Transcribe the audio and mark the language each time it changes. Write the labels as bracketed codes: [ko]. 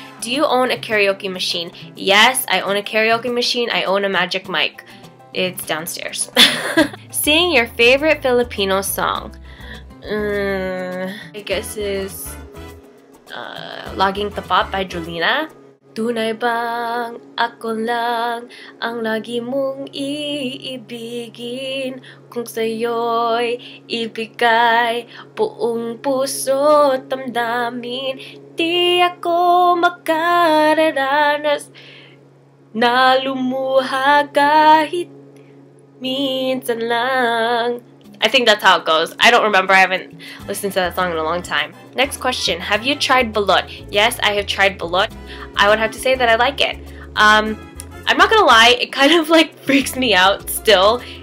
[en] Do you own a karaoke machine? Yes, I own a karaoke machine. I own a magic mic. It's downstairs. Sing your favorite Filipino song. I guess is Laging Tapat by Julina. [tl] Tunay bang ako lang ang lagi mong iibigin, kung sa'yo'y ibigay buong puso at damdamin, di ako makararanas na lumuha kahit minsan lang. [en] I think that's how it goes. I don't remember. I haven't listened to that song in a long time. Next question. Have you tried balut? Yes, I have tried balut. I would have to say that I like it. I'm not gonna lie, it kind of like freaks me out still.